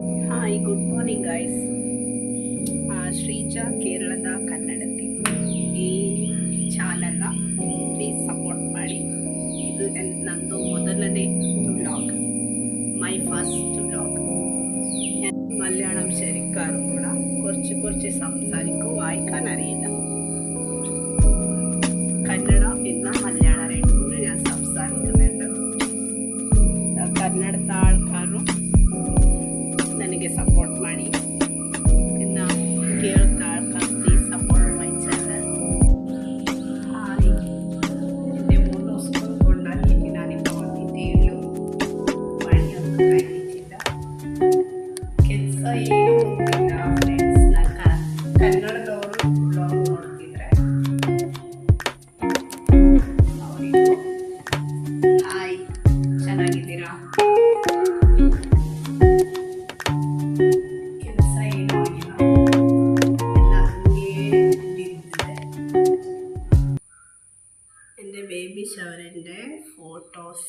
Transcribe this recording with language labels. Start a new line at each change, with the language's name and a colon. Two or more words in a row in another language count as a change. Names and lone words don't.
English: Hi, good morning, guys.
Kannada: ಶ್ರೀಜಾ ಕೇರಳದ ಕನ್ನಡತಿ ಈ ಚಾನಲ್ನ
English: please support
Kannada: ಮಾಡಿ. ಇದು ನಂದು ಮೊದಲನೇ വ്ളോഗ്,
English: my first vlog.
Malayalam: മലയാളം ശരിക്കാരും കൂടെ കുറച്ച് സംസാരിക്കും, വായിക്കാൻ അറിയില്ല. കന്നഡ പിന്നെ മലയാളം രണ്ടും ഞാൻ സംസാരിക്കുന്നുണ്ട്. കന്നഡത്തെ ആൾക്കാരും
Kannada: ನನಗೆ ಸಪೋರ್ಟ್ ಮಾಡಿ. ಇನ್ನು ಕೇಳ್ತಾ ಆಳ್ತಾರೆ,
English: please support my channel.
Kannada: ಹಾಯ್,
Malayalam: എൻ്റെ മൂന്ന് ദിവസം കൊണ്ടാക്കിയിട്ട് ഞാനിപ്പോൾ വന്നിട്ടേയുള്ളൂ. പണിയൊന്നും കഴിഞ്ഞിട്ടില്ല,
Kannada: ಕೆಲಸ ಏನೂ ಹೋಗಿಲ್ಲ. ಫ್ರೆಂಡ್ಸ್, ಕನ್ನಡದವರು ಬ್ಲಾಗ್ ನೋಡ್ತಿದ್ರೆ ಅವರಿಗೂ ಹಾಯ್, ಚೆನ್ನಾಗಿದ್ದೀರಾ?
Malayalam: എൻ്റെ
English: baby showerിൻ്റെ
Malayalam: ഫോട്ടോസ്.